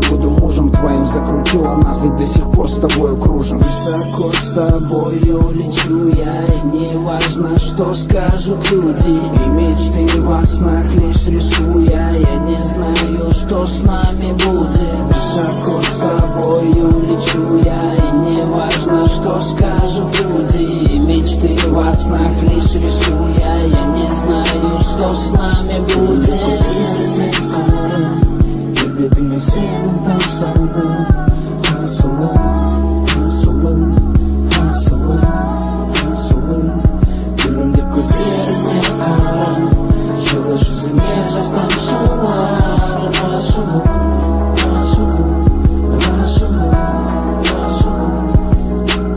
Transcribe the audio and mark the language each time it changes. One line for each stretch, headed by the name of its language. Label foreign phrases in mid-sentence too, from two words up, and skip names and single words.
Russian: буду мужем твоим Закрутила нас и до сих пор с тобою кружим Высоко с тобою лечу я И не важно, что скажут люди И мечты во снах лишь рисуя Я не знаю, что с нами будет Высоко с тобою лечу я И не важно, что скажут люди И мечты во снах лишь рисуя Я не знаю, что с нами будет
Kazakh: Келбетіңе сені тапсана асылым, асылым, асылым, асылым Күлімдеп көздеріме қара жылы жүзіңе жас тамшылар ғашығым, ғашығым, ғашығым, ғашығым